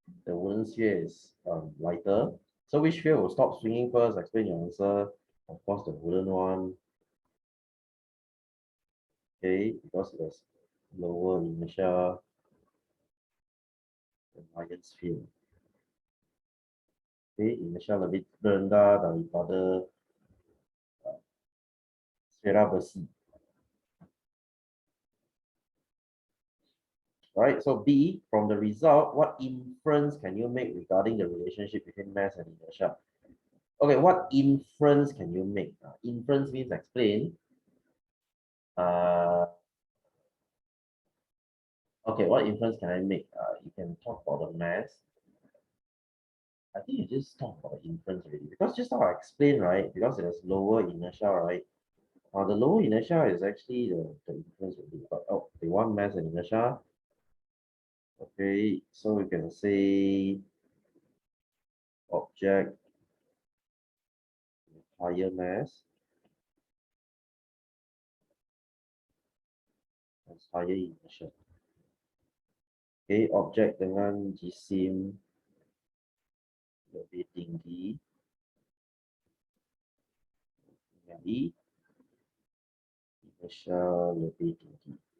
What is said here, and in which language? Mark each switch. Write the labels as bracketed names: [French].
[English] The wooden sphere is lighter. So which sphere will stop swinging first? Explain your answer. Of course, the wooden one. Okay, because it has lower inertia than iron sphere. [Malay] Okay, inertia lebih rendah daripada sfera besi. [English] Right, so B, from the result, what inference can you make regarding the relationship between mass and inertia? Okay, what inference can you make? Inference means explain. Okay, what inference can I make? You can talk about the mass. I think you just talk about the inference already because just now I explained, right? Because it has lower inertia, right? The lower inertia is actually the inference already. But oh, they want mass and inertia. Okay, so we can say object with higher mass has higher inertia. [Malay] Okay, object dengan jisim lebih tinggi dari inertia lebih tinggi.